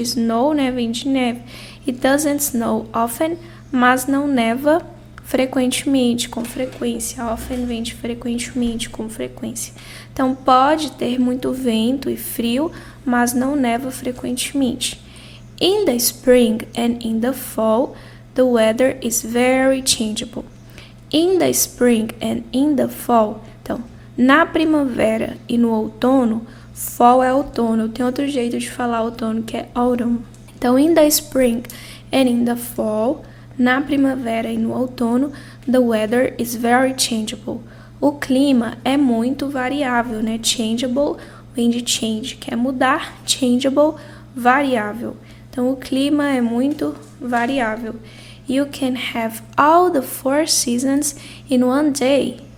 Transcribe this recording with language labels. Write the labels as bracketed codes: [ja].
[pt] Snow, né, vem de neve. [en] It doesn't snow often, [pt] mas não neva frequentemente, com frequência. Often vem de frequentemente, com frequência. Então, pode ter muito vento e frio, mas não neva frequentemente. [en] In the spring and in the fall, the weather is very changeable. In the spring and in the fall. [pt] Então, na primavera e no outono, fall é outono. Tem outro jeito de falar outono que é autumn. [en] Então, in the spring and in the fall, [pt] na primavera e no outono, [en] the weather is very changeable. [pt] O clima é muito variável, né? Changeable vem de change, que é mudar. Changeable, variável. Então, o clima é muito variável. [en] You can have all the 4 seasons in one day.